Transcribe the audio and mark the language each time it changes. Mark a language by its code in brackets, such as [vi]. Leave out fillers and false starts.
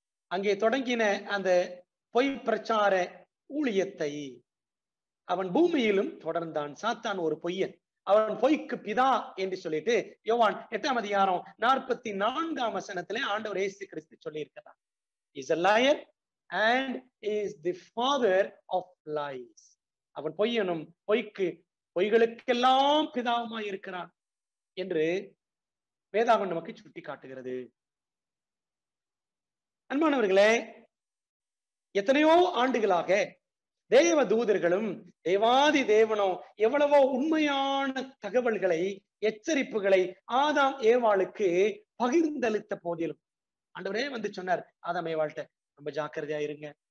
[ta] அங்கே தொடங்கின அந்த பொய் பிரச்சார ஊழியத்தை அவன் பூமியிலும் தொடர்ந்தான். சாத்தான் ஒரு பொய்யன், அவன் பொய்க்கு பிதா என்று சொல்லிட்டு யோவான் 8ஆம் அதிகாரம் 44ஆம் வசனத்திலே ஆண்டவர் இயேசு கிறிஸ்து சொல்லி இருக்கிறார். [en] He is a liar and is the father of lies. [ta] அவன் பொய்யனும் பொய்களுக்கெல்லாம் பிதாவுமாய் இருக்கிறான் என்று வேதாகம் நமக்கு சுட்டி காட்டுகிறது. அன்பானவர்களே, எத்தனையோ ஆண்டுகளாக தேவ தூதர்களும் தேவாதி தேவனும் எவ்வளவோ உண்மையான தகவல்களை, எச்சரிப்புகளை ஆதாம் ஏவாளுக்கு பகிர்ந்தளித்த போதிலும் ஆண்டவரே வந்து சொன்னார், ஆதாம் ஏவாள்கிட்ட ரொம்ப ஜாக்கிரதையா இருங்க.